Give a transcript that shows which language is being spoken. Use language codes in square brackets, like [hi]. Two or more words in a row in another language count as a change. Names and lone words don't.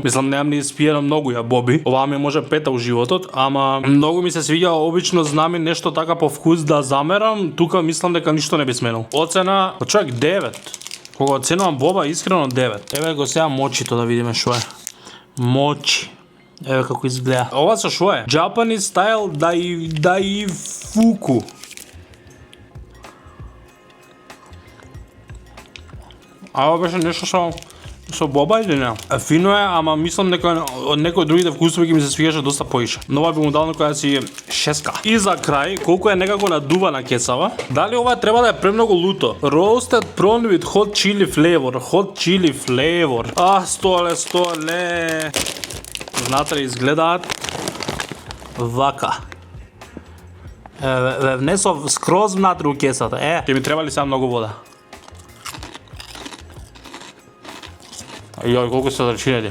[mk] Мислам немам ни испиено многу ја боби. Ова ми може пета у животот, ама многу ми се свиѓа, обично знам нешто така по вкус да замерам, тука мислам дека ништо не би сменил. Оцена, човек 9. Кога оценувам боба, искрено 9. Еве го сега мочито да видиме што е. Мочи. Еве како изгледа. Ова со што е? [en] Japanese style дайфуку. [mk] А ова беше нешто со боба или не? Фино е, ама мислам дека од некои од другите вкусови ги ми се свигаше доста поише. Но ова би му дал некоја си 6. И за крај, колку е некако надувана кесава, дали ова треба да е премногу луто? [en] Roasted prawn with hot chili flavor. Hot chili flavor. 100 ле. [mk] Внатре изгледаат вака. Внесов скроз внатре у кесата. Ќе ми треба ли сега многу вода? Јој, колку се зрачинети.